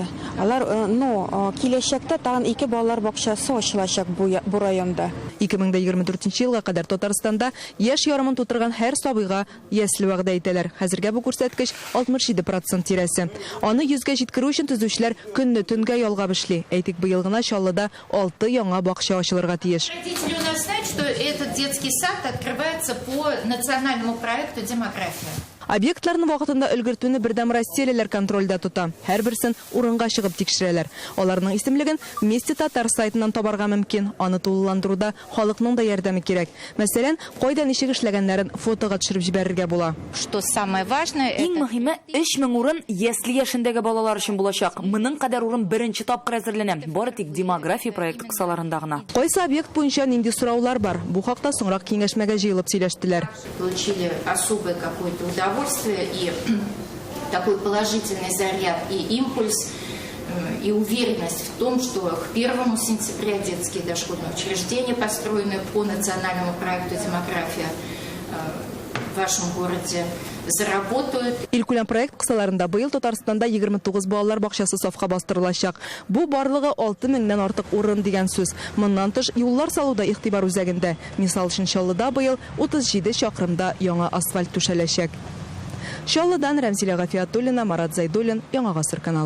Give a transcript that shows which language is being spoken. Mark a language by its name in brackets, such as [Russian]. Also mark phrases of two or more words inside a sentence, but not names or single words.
[Tatar] Алар киләчәктә тагын 2 балалар бакчасы ачылачак бу районда. 2024 елга кадәр Татарстанда яшь ярымын тутырган һәр сабыйга ясле вәгъдә итәләр. Хәзергә бу күрсәткеч 67% тирәсе. Аны 100гә җиткерү өчен төзүчеләр көнне төнгә ялгап эшли. Әйтик, быел гына Чаллыда 6 яңа бакча ачылырга тиеш. [Russian] Родители у нас знают, что этот детский сад открывается по национальному проекту «Демография». [Tatar] Объектларны вакытында өлгертүне Бердәм Россиялеләр контрольдә тота. Һәрберсен урынга чыгып тикшерәләр. Аларның исемлеген Вместе Татар сайтыннан табарга мөмкин. Аны тулыландыруда халыкның да ярдәме кирәк. Мәсәлән, кайда ничек эшләгәннәрен фотога төшереп җибәрергә була. [Russian] Что самое важное, [Tatar] Иң мөһиме 3000 урын ясли яшендәге балалар өчен булачак. Моның кадәр урын беренче тапкыр әзерләнә. Бары тик демография проекты кысаларында гына. Кайсы объект буенча нинди сораулар бар? Бу хакта соңрак киңәшмәгә җыелып сөйләштеләр. [Russian] Получили особое какое-то удовольствие и такой положительный заряд и импульс, и уверенность в том, что к 1 сентября детские дошкольные учреждения, построенные по национальному проекту «Демография», в вашем городе заработают. [Tatar] Илкүләм проект кысаларында быел Татарстанда 29 балалар бакчасы сафка бастырылачак. Бу барлыгы 6000-нән артык урын дигән сүз. Моннан тыш юллар салуда игътибар үзәгендә. Мисал өчен Чаллыда быел 37 чакрымда яңа асфальт түшәләчәк. Чаллыдан Рәмзилә Гафиятуллина, Марат Зайдуллин, Яңа Гасыр каналы.